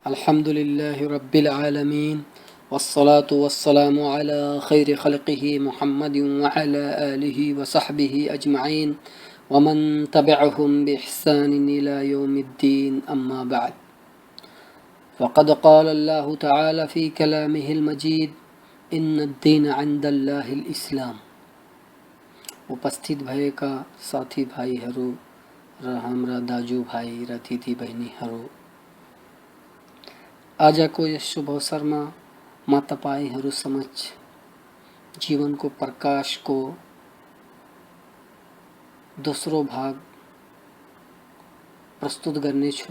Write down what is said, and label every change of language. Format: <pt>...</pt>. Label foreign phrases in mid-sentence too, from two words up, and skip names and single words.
<ar>الحمد لله رب العالمين والصلاة والسلام على خير خلقه محمد وعلى آله وصحبه أجمعين ومن تبعهم بإحسان إلى يوم الدين أما بعد فقد قال الله تعالى في كلامه المجيد إن الدين عند الله الإسلام.</ar> <ne>उपस्थित भएका साथी भाइहरू र हाम्रा दाजुभाइ र दिदीबहिनीहरू, आजको यस शुभ अवसरमा म तपाईहरू समक्ष जीवनको प्रकाशको दोस्रो भाग प्रस्तुत गर्नेछु।</ne>